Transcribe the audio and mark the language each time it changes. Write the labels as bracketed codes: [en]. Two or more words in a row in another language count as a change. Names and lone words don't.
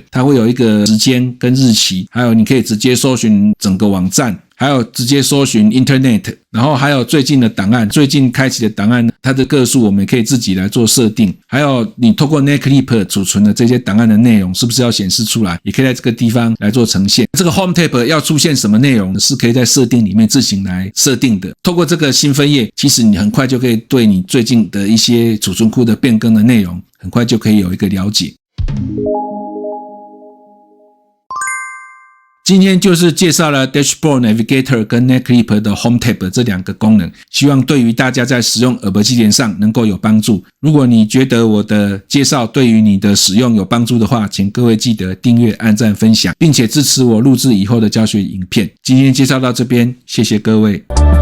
[zh] 它會有一個時間跟日期，還有你可以直接搜尋整個網站，還有直接搜尋 Internet， 然後還有最近的檔案，最近開啟的檔案，它的個數我們也可以自己來做設定。還有你透過 Netclip 儲存的這些檔案的內容是不是要顯示出來，也可以在這個地方來做呈現。這個 Home Tab 要出現什麼內容是可以在設定裡面自行來設定的。透過這個新分頁，其實你很快就可以對你最近的一些儲存庫的變更的內容很快就可以有一個了解。今天就是介紹了 Dashboard Navigator 跟 Netclip 的 Home Tab 這兩個功能，希望對於大家在使用耳朵機連上能夠有幫助。如果你覺得我的介紹對於你的使用有幫助的話，請各位記得訂閱、按讚、分享，並且支持我錄製以後的教學影片。今天介紹到這邊，謝謝各位。